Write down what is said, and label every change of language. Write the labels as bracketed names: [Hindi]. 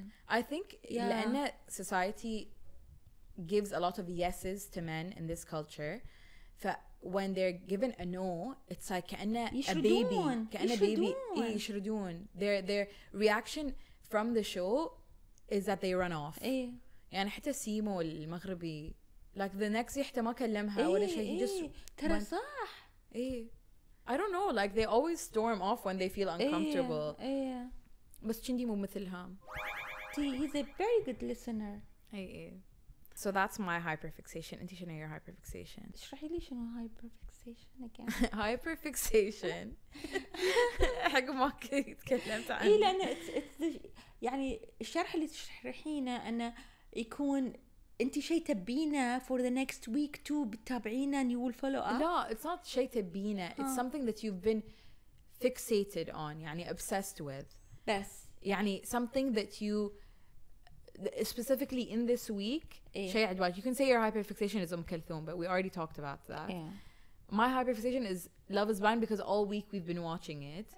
[English] I think [Arabic] لأن [English] society gives a lot of yeses to men in this culture. When they're given a no, it's like [Arabic] كأنه [English] a baby. [Arabic] كأنه baby. يشردون. [English] Their reaction from the show is that they run off. [Arabic] يعني حتى سيمو المغربي [English] like the next [Arabic] حتى ما كلمها ولا شيء. [English] He just [Arabic] ترى صح. [English] I don't know, like they always storm off when they feel uncomfortable. [Arabic] بس كندي مو مثلها. [English] He's a very good listener. So that's my hyperfixation. [Arabic] انتي شنو [English] your hyperfixation؟ [Arabic] اشرحي لي شنو [English] hyperfixation again. [Arabic] hyperfixation حق ما تكلمت عنه. لأن يعني الشرح اللي تشرحينه أنه يكون انتي شيء تبينه [English] for the next week too [Arabic] بتتابعينه [English] and you will follow up. [Arabic] لا, [English] it's not [Arabic] شيء تبينه. [English] It's something that you've been fixated on, يعني obsessed with. [Arabic] بس [English] يعني something that you specifically in this week [Arabic] شيء عجبك. [English] You can say your hyperfixation is كلثوم, but we already talked about that. My hyperfixation is Love is Blind because all week we've been watching it.